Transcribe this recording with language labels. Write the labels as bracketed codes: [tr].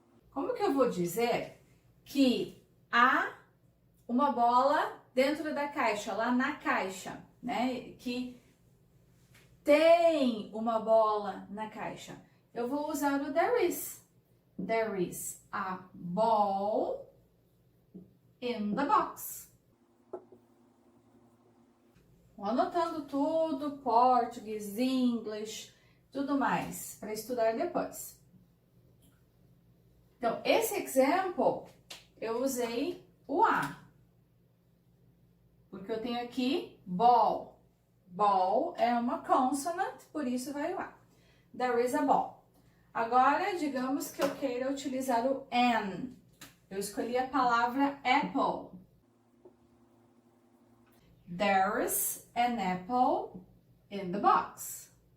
[pt] Como que eu vou dizer que há uma bola dentro da caixa, lá na caixa, né? Que tem uma bola na caixa. Eu vou usar o [en] there is. There is a ball in the box. [pt] Vou anotando tudo, português, [en] English, [pt] tudo mais, para estudar depois. Então, esse [en] example, [pt] eu usei o a. Porque eu tenho aqui ball. Ball é uma [en] consonant, [pt] por isso vai o a. [en] There is a ball. [pt] Agora, digamos que eu queira utilizar o an. Eu escolhi a palavra apple. [en] There's an apple in the box.